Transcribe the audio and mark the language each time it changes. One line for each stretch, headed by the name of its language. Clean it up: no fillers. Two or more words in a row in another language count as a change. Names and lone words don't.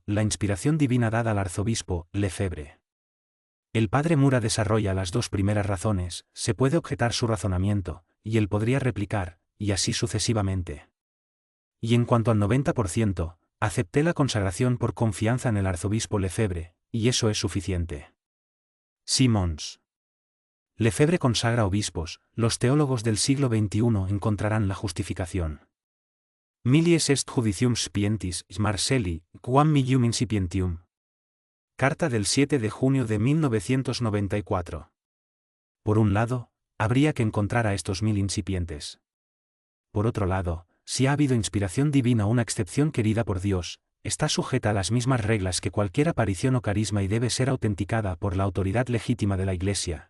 Spanish: La inspiración divina dada al arzobispo Lefebvre. El padre Mura desarrolla las dos primeras razones, se puede objetar su razonamiento, y él podría replicar, y así sucesivamente. Y en cuanto al 90%, acepté la consagración por confianza en el arzobispo Lefebvre, y eso es suficiente. Simons. Lefebvre consagra obispos, los teólogos del siglo XXI encontrarán la justificación.
Latin: Milies est judicium spientis, Marcelli, quam milium incipientium.
Spanish: Carta del 7 de junio de 1994. Por un lado, habría que encontrar a estos 1000 incipientes. Por otro lado, si ha habido inspiración divina, una excepción querida por Dios, está sujeta a las mismas reglas que cualquier aparición o carisma y debe ser autenticada por la autoridad legítima de la Iglesia.